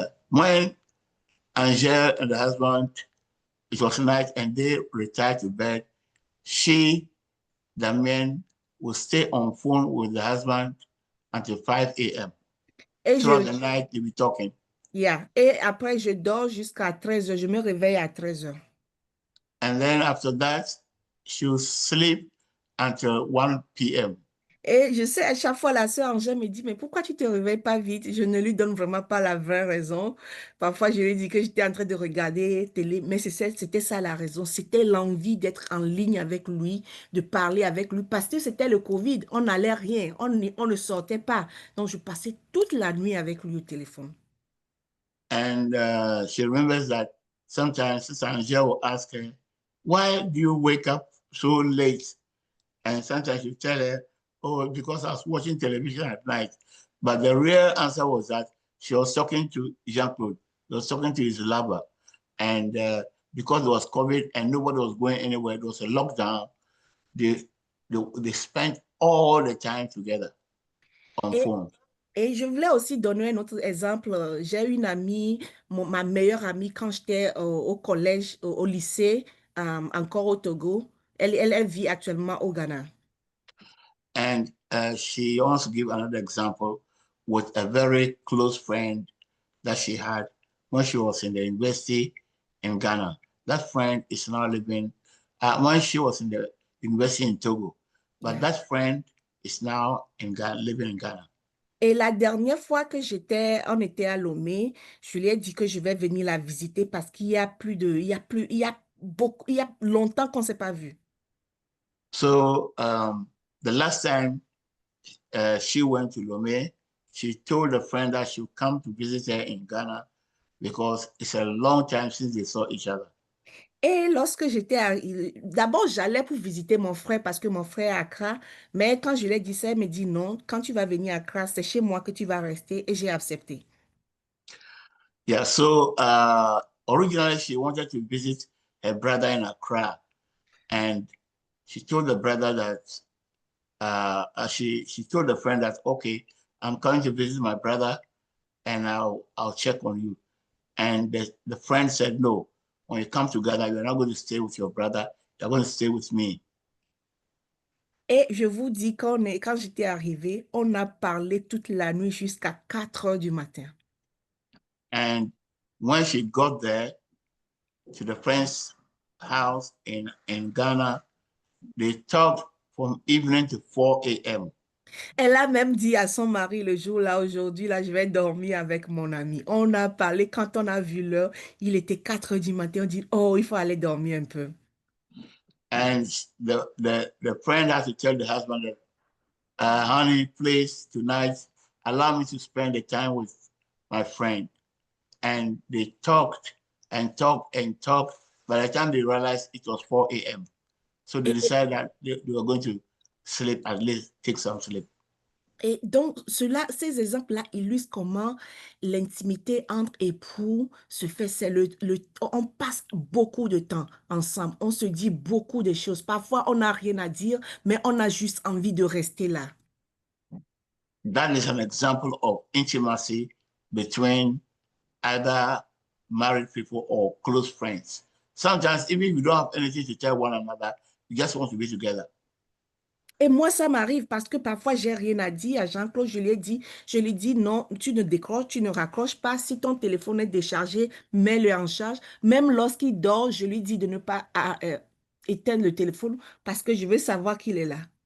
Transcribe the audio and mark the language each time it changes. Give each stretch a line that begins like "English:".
English: When Angel and the husband, it was night and they retired to bed, Damien, would stay on phone with the husband until 5 a.m.
French: Et
English: Throughout the night, they'll be talking. Yeah.
French: Et après, je dors jusqu'à 13 heures. Je me réveille à 13 heures.
English: And then after that, she'll sleep until 1 p.m.
French: Et je sais, à chaque fois, la sœur Angèle me dit, mais pourquoi tu te réveilles pas vite? Je ne lui donne vraiment pas la vraie raison. Parfois, je lui dis que j'étais en train de regarder télé, mais c'était ça la raison. C'était l'envie d'être en ligne avec lui, de parler avec lui, parce que c'était le Covid. On n'allait rien, on ne sortait pas. Donc, je passais toute la nuit avec lui au téléphone.
English: And she remembers that sometimes Sister Angel will ask her, why do you wake up so late? And sometimes she'll tell her, oh, because I was watching television at night. But the real answer was that she was talking to Jean-Claude. She was talking to his lover. And because it was COVID and nobody was going anywhere, it was a lockdown, they spent all the time together on phone.
French: Et je voulais aussi donner un autre exemple. J'ai une amie, ma meilleure amie quand j'étais au collège, au lycée, encore au Togo. Elle vit actuellement au Ghana.
English: And she wants to give another example with a very close friend that she had when she was in the university in Ghana. That friend is now living, when she was in the university in Togo, but that friend is now living in Ghana.
French: Et la dernière fois que on était à Lomé, je lui ai dit que je vais venir la visiter parce qu'il y a il y a longtemps qu'on ne s'est pas vu.
English: So the last time she went to Lomé, she told a friend that she would come to visit her in Ghana because it's a long time since they saw each other.
French: Et lorsque d'abord, j'allais pour visiter mon frère parce que mon frère est à Accra. Mais quand je lui ai dit ça, elle me dit non, quand tu vas venir à Accra, c'est chez moi que tu vas rester. Et j'ai accepté.
English: Yeah, so originally she wanted to visit her brother in Accra. And she told the brother that, she told the friend that, okay, I'm coming to visit my brother and I'll check on you. And the friend said no. when you come together, you're not going to stay with your brother, you're going to stay with me.
French: Et je vous dis, quand j'étais arrivée, on a parlé toute la nuit jusqu'à 4 heures du matin.
English: And when she got there to the friend's house in Ghana, they talked from evening to 4 a.m.
French: Elle a même dit à son mari le jour là, aujourd'hui, là, je vais dormir avec mon ami. On a parlé, quand on a vu l'heure, il était 4 heures du matin. On dit, oh, il faut aller dormir un peu.
English: And the friend had to tell the husband that, honey, please, tonight, allow me to spend the time with my friend. And they talked and talked and talked. By the time they realized it was 4 a.m. So they decided that they were going to sleep, at least take some sleep.
French: Et donc, ces exemples-là illustrent comment l'intimité entre époux se fait. On passe beaucoup de temps ensemble. On se dit beaucoup de choses. Parfois, on n'a rien à dire, mais on a juste envie de rester là.
English: That is an example of intimacy between either married people or close friends. Sometimes, even if you don't have anything to tell one another, you just want to be together.
French: Et moi, ça m'arrive parce que parfois, j'ai rien à dire à Jean-Claude. Je lui ai dit, non, tu ne décroches, tu ne raccroches pas. Si ton téléphone est déchargé, mets-le en charge. Même lorsqu'il dort, je lui dis de ne pas éteindre le téléphone parce que je veux savoir qu'il est là.